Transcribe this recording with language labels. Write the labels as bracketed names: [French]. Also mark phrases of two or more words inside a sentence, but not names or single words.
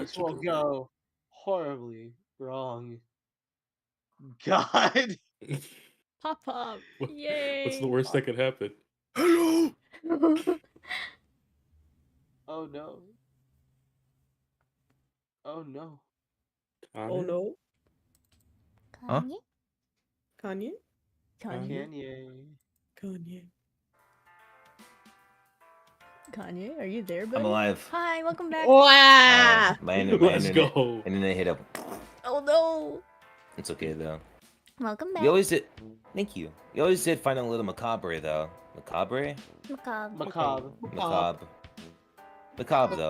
[English] this will go horribly wrong. God. Pop pop, What- yay! What's the worst that could happen? Hello. Oh no. Oh no. Oh no, Huh? Kanye? Kanye, Kanye? Kanye. Kanye. Kanye, are you there, buddy? I'm alive. Hi, welcome back. Wow. Let's go. Internet hit up. Oh no! It's okay though. Welcome back. You always did. Thank you. You always did find a little macabre though. Macabre? Macabre. Macabre. Macabre though.